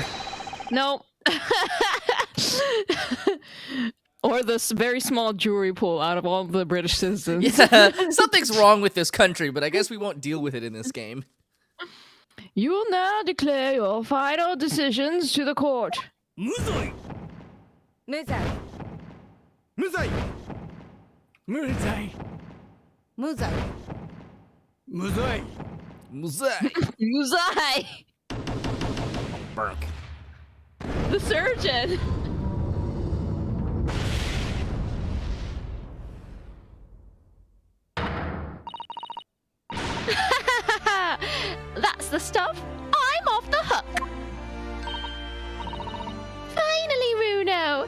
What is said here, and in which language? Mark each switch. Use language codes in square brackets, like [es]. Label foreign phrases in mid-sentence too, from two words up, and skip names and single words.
[en] No. Or this very small jury pool out of all the British citizens. Yeah, something's wrong with this country, but I guess we won't deal with it in this game. You will now declare your final decisions to the court. Muzai. Muzai. Muzai. Muzai. Muzai. Muzai. Muzai. Muzai! Burk. The surgeon! That's the stuff. I'm off the hook. Finally, Reno!